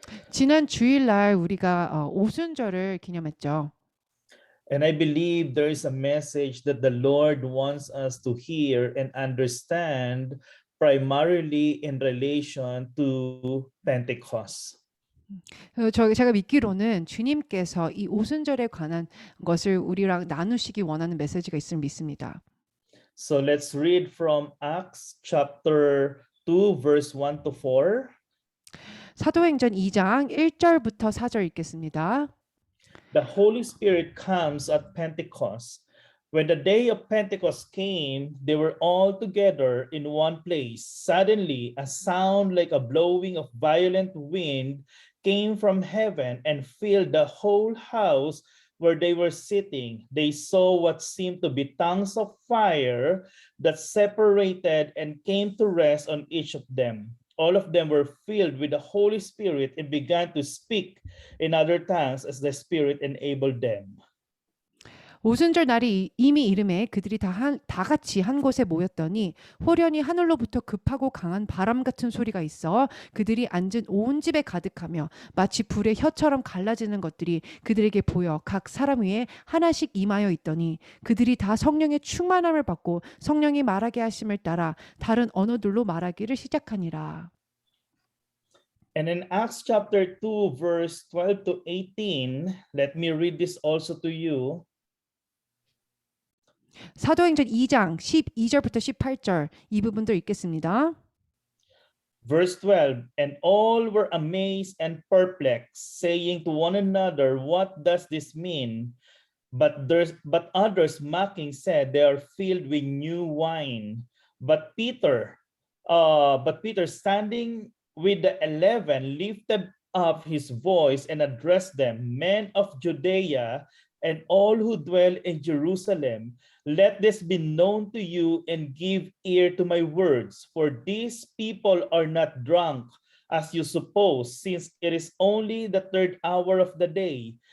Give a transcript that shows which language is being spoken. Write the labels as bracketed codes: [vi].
[ko] 지난 주일날 우리가 오순절을 기념했죠. [en] And I believe there is a message that the Lord wants us to hear and understand primarily in relation to Pentecost. [ko] 제가 믿기로는 주님께서 이 오순절에 관한 것을 우리랑 나누시기 원하는 메시지가 있음을 믿습니다. [en] So let's read from Acts chapter 2 verse 1 to 4. [ko] 사도행전 2장 1절부터 4절 읽겠습니다. [en] The Holy Spirit comes at Pentecost. When the day of Pentecost came, they were all together in one place. Suddenly, a sound like a blowing of violent wind came from heaven and filled the whole house where they were sitting. They saw what seemed to be tongues of fire that separated and came to rest on each of them. All of them were filled with the Holy Spirit and began to speak in other tongues as the Spirit enabled them. [ko] 오순절 날이 이미 이름에 그들이 다 같이 한 곳에 모였더니 호련히 하늘로부터 급하고 강한 바람 같은 소리가 있어 그들이 앉은 온 집에 가득하며 마치 불의 혀처럼 갈라지는 것들이 그들에게 보여 각 사람 위에 하나씩 임하여 있더니 그들이 다 성령의 충만함을 받고 성령이 말하게 하심을 따라 다른 언어들로 말하기를 시작하니라. [en] And in Acts chapter 2 verse 12 to 18, let me read this also to you. [ko] 사도행전 2장 12절부터 18절 이 부분도 읽겠습니다. [en] Verse 12, and all were amazed and perplexed, saying to one another, what does this mean? But others mocking said, they are filled with new wine. But Peter standing with the 11 lifted up his voice and addressed them, men of Judea and all who dwell in Jerusalem, let this be known to you and give ear to my words, for these people are not drunk, as you suppose, since it is only the third hour of the day.